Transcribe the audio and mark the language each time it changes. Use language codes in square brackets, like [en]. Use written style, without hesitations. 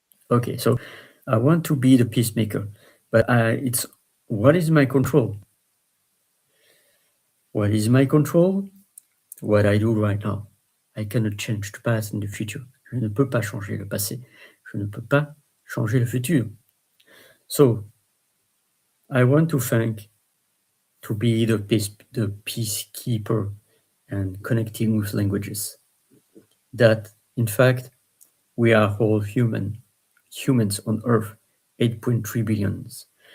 [en] Okay, so I want to be the peacemaker, but it's what is my control? What is my control? What I do right now. I cannot change the past and the future. [fr] Je ne peux pas changer le passé. Je ne peux pas changer le futur. [en] So I want to thank to be the peacekeeper and connecting with languages. That in fact we are all humans on Earth, 8.3 billions.